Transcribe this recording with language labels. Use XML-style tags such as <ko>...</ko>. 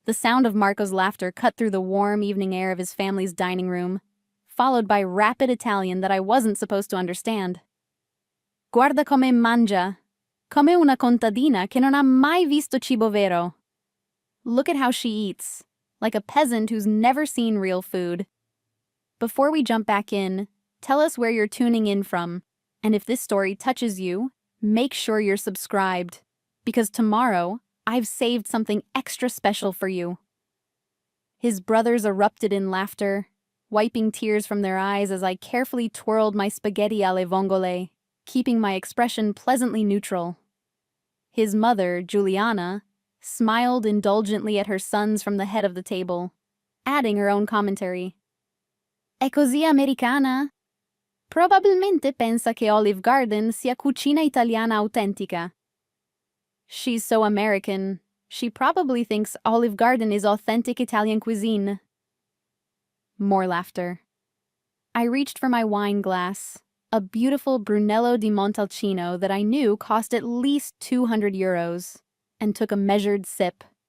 <en>The sound of Marco's laughter cut through the warm evening air of his family's dining room, followed by rapid Italian that I wasn't supposed to understand.</en> <it>Guarda come mangia, come una contadina che non ha mai visto cibo vero.</it> <en>Look at how she eats, like a peasant who's never seen real food. Before we jump back in, tell us where you're tuning in from, and if this story touches you, make sure you're subscribed, because tomorrow, I've saved something extra special for you. His brothers erupted in laughter, wiping tears from their eyes as I carefully twirled my spaghetti alle vongole, keeping my expression pleasantly neutral. His mother, Giuliana, smiled indulgently at her sons from the head of the table, adding her own commentary.</en> <it>È così americana? Probabilmente pensa che Olive Garden sia cucina italiana autentica.</it> <en>She's so American, she probably thinks Olive Garden is authentic Italian cuisine. More laughter. I reached for my wine glass, a beautiful Brunello di Montalcino that I knew cost at least €200, and took a measured sip.</en>